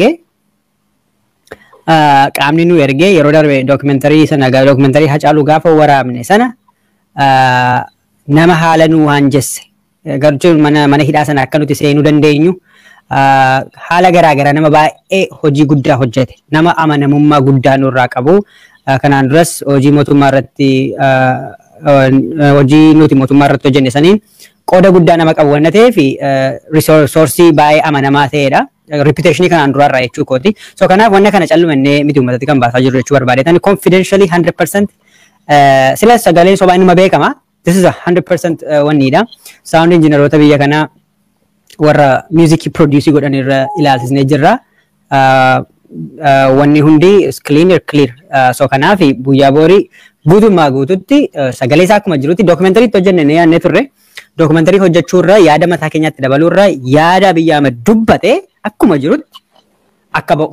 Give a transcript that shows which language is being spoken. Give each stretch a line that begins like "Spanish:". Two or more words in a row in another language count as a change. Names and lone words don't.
Oromo: ergee yeroo darbe dookumentarii Hacaaluu gaafa waraabne sana nama haala nu waan jesse garuu mana hidhaa sana akka nuti seenuu dandeenyu haala garaagaraa nama baay'ee hojii guddaa hojjete nama amanamummaa guddaa nurraa qabu kanaan duras hojii mootummaa irratti hojjenne saniin qooda guddaa nama qabu waan ta'eef risoorsii baay'ee amanamaa ta'edha. Reputation kanaan duraarraa jechuu kooti. So kanaaf wanna kana callumannee miti uummatatti kan baasaa jirru jechuu barbaadeetan confidentially 100% sila sagaleen sobaa inuma beekama.
English: This is 100%
Oromo: wanniidha. Sound engineerota biyya kanaa warra
English: music produce
Oromo: godhan irra ilaalchisnee jirra. Wanni hundi clear. So kanaaf guyyaa boorii guutummaa guututti sagalee isaa akkuma jirutti dookumentarii hojjenne yaadne turre. Dookumentarii hojjechuurra yaada mataa keenyatti dabaluurra yaada Abiy Ahmad dubbate akkuma jirutti akka ba'u.